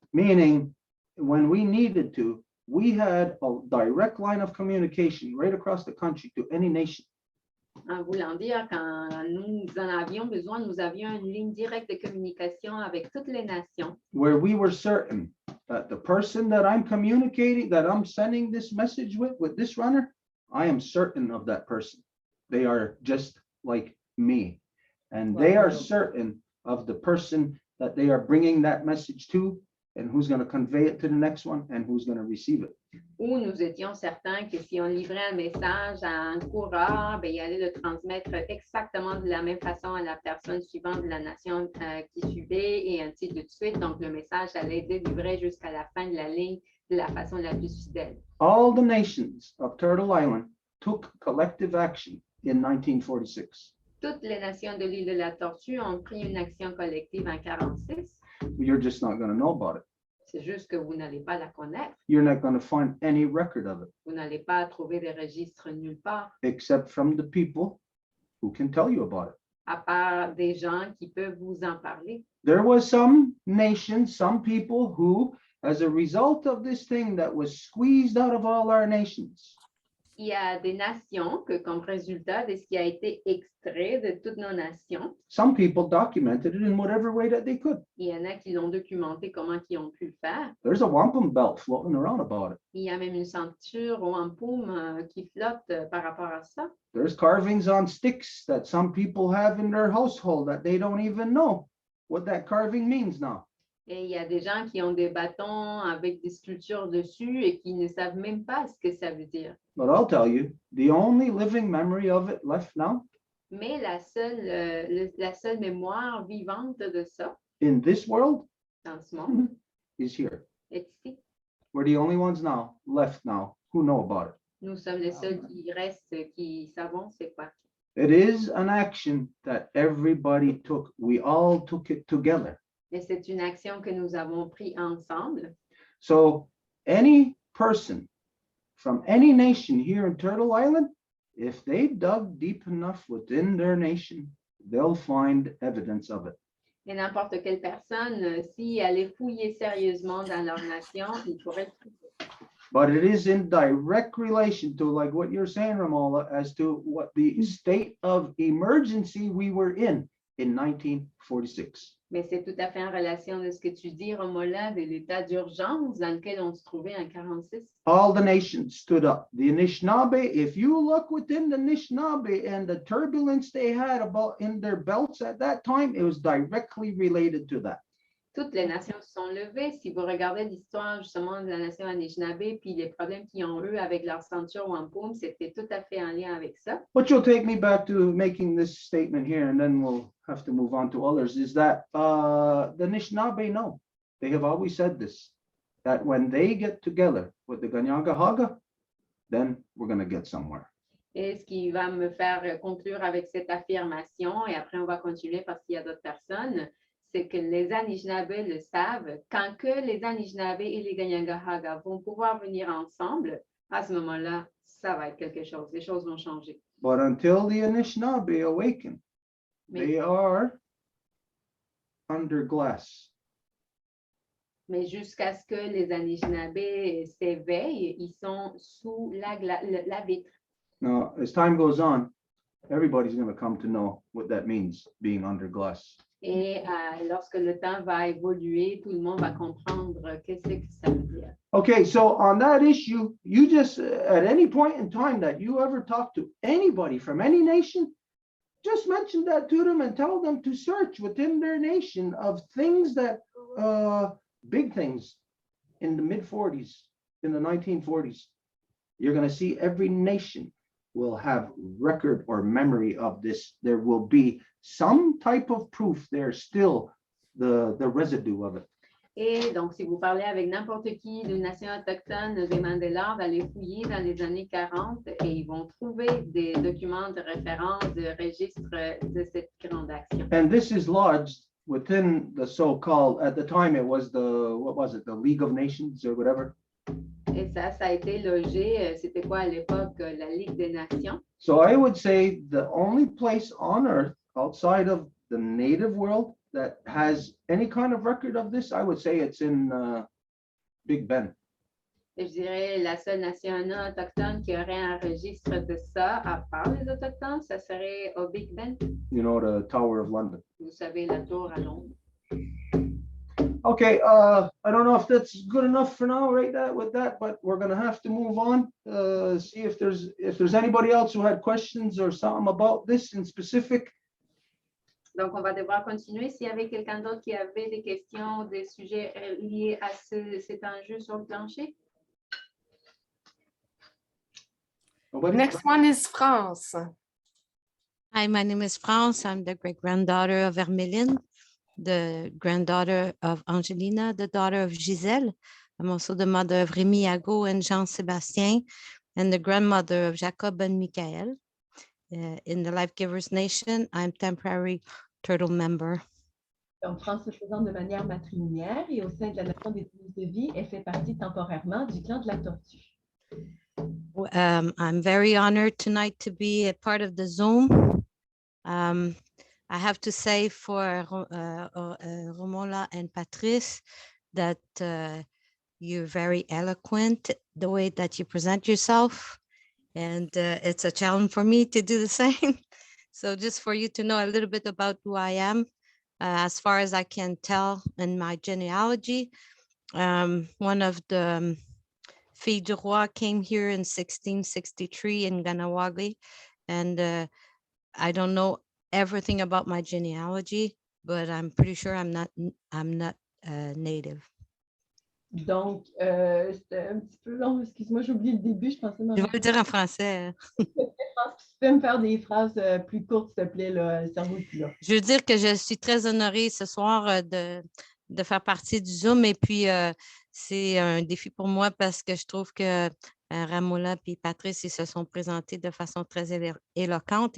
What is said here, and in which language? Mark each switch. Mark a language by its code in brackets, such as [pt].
[en] Meaning, when we needed to, we had a direct line of communication right across the country to any nation. [fr] En voulant dire, quand nous en avions besoin, nous avions une ligne directe de communication avec toutes les nations, [en] Where we were certain that the person that I'm communicating, that I'm sending this message with this runner, I am certain of that person. They are just like me. And they are certain of the person that they are bringing that message to, and who's going to convey it to the next one, and who's going to receive it. [fr] où nous étions certains que si on livrait un message à un coureur, ben, il allait le transmettre exactement de la même façon à la personne suivante de la nation qui suivait et ainsi de suite. Donc, le message allait être délivré jusqu'à la fin de la ligne de la façon la plus fidèle. [en] All the nations of Turtle Island took collective action in 1946. [fr] Toutes les nations de l'île de la Tortue ont pris une action collective en 1946. [en] You're just not going to know about it. [fr] C'est juste que vous n'allez pas la connaître. [en] You're not going to find any record of it, [fr] Vous n'allez pas trouver des registres nulle part, [en] except from the people who can tell you about it. [fr] à part des gens qui peuvent vous en parler. [en] There was some nations, some people who, as a result of this thing that was squeezed out of all our nations, [fr] Il y a des nations que, comme résultat de ce qui a été extrait de toutes nos nations, [en] some people documented it in whatever way that they could. [fr] il y en a qui l'ont documenté comment ils ont pu le faire. [en] There's a wampum belt floating around about it. [fr] Il y a même une ceinture au Wampum qui flotte par rapport à ça. [en] There's carvings on sticks that some people have in their household that they don't even know what that carving means now. [fr] Et il y a des gens qui ont des bâtons avec des sculptures dessus et qui ne savent même pas ce que ça veut dire. [en] But I'll tell you, the only living memory of it left now [fr] Mais la seule mémoire vivante de ça, [en] in this world [fr] dans ce monde, [en] is here. [fr] est ici. [en] We're the only ones now left now who know about it. [fr] Nous sommes les seuls qui restent, qui savons c'est quoi. [en] It is an action that everybody took. We all took it together. [fr] Et c'est une action que nous avons pris ensemble. [en] So any person from any nation here in Turtle Island, if they dug deep enough within their nation, they'll find evidence of it. [fr] Et n'importe quelle personne, si allait fouiller sérieusement dans leur nation, il pourrait le trouver. [en] But it is in direct relation to, like what you're saying, Ramola, as to what the state of emergency we were in 1946. [fr] Mais c'est tout à fait en relation de ce que tu dis, Romola, de l'état d'urgence dans lequel on se trouvait en 1946. [en] All the nations stood up. The Anishinaabe, if you look within the Anishinaabe and the turbulence they had about in their belts at that time, it was directly related to that. [fr] Toutes les nations se sont levées. Si vous regardez l'histoire justement de la nation Anishinaabe, puis les problèmes qu'ils ont eu avec leur ceinture Wampum, c'était tout à fait en lien avec ça. [en] But you'll take me back to making this statement here, and then we'll have to move on to others, is that the Anishinaabe know. They have always said this. that when they get together with the Ganyagahaga, then we're going to get somewhere. [fr] Et ce qui va me faire conclure avec cette affirmation, et après on va continuer parce qu'il y a d'autres personnes, c'est que les Anishinaabe le savent, quand que les Anishinaabe et les Ganyagahaga vont pouvoir venir ensemble, à ce moment-là, ça va être quelque chose, les choses vont changer. [en] But until the Anishinaabe awaken, they are under glass. [fr] Mais jusqu'à ce que les Anishinaabe s'éveillent, ils sont sous la vitre. [en] Now, as time goes on, everybody's going to come to know what that means, being under glass. [fr] Et lorsque le temps va évoluer, tout le monde va comprendre qu'est-ce que ça veut dire. [en] Okay, so on that issue, you just, at any point in time that you ever talk to anybody from any nation, just mention that to them and tell them to search within their nation of things that, big things in the mid-40s, in the 1940s. You're going to see every nation will have record or memory of this. There will be some type of proof there's still the residue of it. [fr] Et donc, si vous parlez avec n'importe qui d'une nation autochtone des Mandélards, allez fouiller dans les années 40 et ils vont trouver des documents de référence, de registre de cette grande action. [en] And this is lodged within the so-called, at the time it was the, what was it, the League of Nations or whatever. [fr] Et ça a été logé, c'était quoi à l'époque, la Ligue des Nations. [en] So I would say the only place on earth outside of the native world that has any kind of record of this, I would say it's in Big Ben. [fr] Et je dirais la seule nation non autochtone qui aurait un registre de ça, à part les Autochtones, ça serait au Big Ben. [en] You know, the Tower of London. [fr] Vous savez, la tour à Londres. [en] Okay, I don't know if that's good enough for now, right? That with that, but we're gonna have to move on. See if there's anybody else who had questions or something about this in specific. [fr] Donc, on va devoir continuer. S'il y avait quelqu'un d'autre qui avait des questions, des sujets liés à cet enjeu sur le plancher. [en] Nobody? Next one is France. Hi, my name is France. I'm the great-granddaughter of Hermeline, the granddaughter of Angelina, the daughter of Gisèle. I'm also the mother of Rémi Yago and Jean-Sébastien, and the grandmother of Jacob and Michael. In the Life Givers Nation, I'm temporary turtle member. [fr] Donc, France se présente de manière matrilinéaire et au sein de la Nation des Toulouse de Vie, elle fait partie temporairement du clan de la Tortue. [en] I'm very honored tonight to be a part of the Zoom. I have to say for Romola and Patrice that you're very eloquent, the way that you present yourself. And it's a challenge for me to do the same. So just for you to know a little bit about who I am, as far as I can tell in my genealogy, one of the Filles du Roi came here in 1663 in Ganawagi. And I don't know everything about my genealogy, but I'm pretty sure I'm not native. [fr] Donc, c'était un petit peu long. Excuse-moi, j'ai oublié le début. Je pensais Je vais le dire en français. Tu peux me faire des phrases plus courtes, s'il te plaît, là, le cerveau est plus long. Je veux dire que je suis très honorée ce soir de faire partie du Zoom. Et puis, c'est un défi pour moi parce que je trouve que Ramola et Patrice, ils se sont présentés de façon très éloquente.